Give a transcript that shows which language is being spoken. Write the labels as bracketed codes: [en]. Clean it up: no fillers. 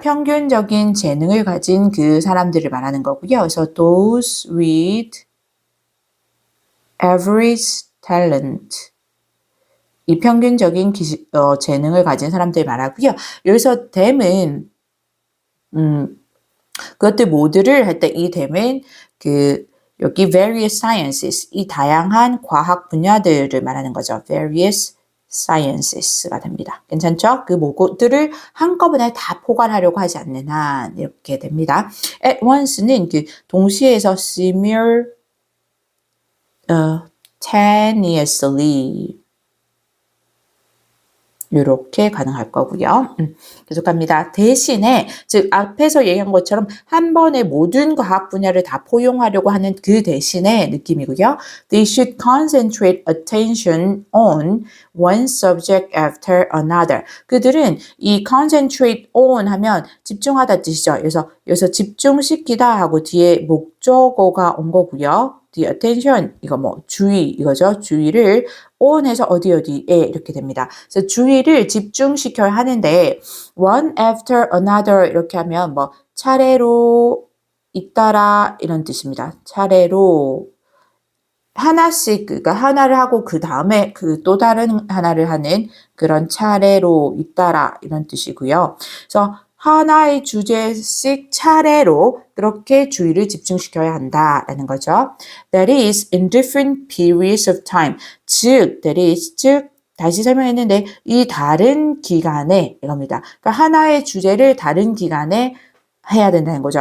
[ko] 평균적인 재능을 가진 그 사람들을 말하는 거고요. 그래서 [en] those with average talent. [ko] 이 평균적인 재능을 가진 사람들 말하고요. 여기서 them은 그것들 모두를 할 때 이 them은 여기 various sciences, 이 다양한 과학 분야들을 말하는 거죠. various sciences가 됩니다. 괜찮죠? 그 모두를 한꺼번에 다 포괄하려고 하지 않는 한 이렇게 됩니다. [en] at once [ko] 는 동시에서 simultaneously 이렇게 가능할 거고요. 계속합니다. 대신에 즉 앞에서 얘기한 것처럼 한 번에 모든 과학 분야를 다 포용하려고 하는 그 대신의 느낌이고요. [en] They should concentrate attention on one subject after another. [ko] 그들은 이 [en] concentrate on [ko] 하면 집중하다 뜻이죠. 그래서 여기서 집중시키다 하고 뒤에 목적어가 온 거고요. [en] the attention [ko] 이거 뭐 주의 이거죠. 주의를 on해서 어디에 이렇게 됩니다. 그래서 주의를 집중시켜야 하는데 [en] one after another [ko] 이렇게 하면 뭐 차례로 잇따라 이런 뜻입니다. 차례로 하나씩 그러니까 하나를 하고 그 다음에 또 다른 하나를 하는 그런 차례로 잇따라 이런 뜻이고요. 그래서 하나의 주제씩 차례로 그렇게 주의를 집중시켜야 한다라는 거죠. [en] That is in different periods of time. [ko] 즉 다시 설명했는데 이 다른 기간에 이겁니다. 그러니까 하나의 주제를 다른 기간에 해야 된다는 거죠.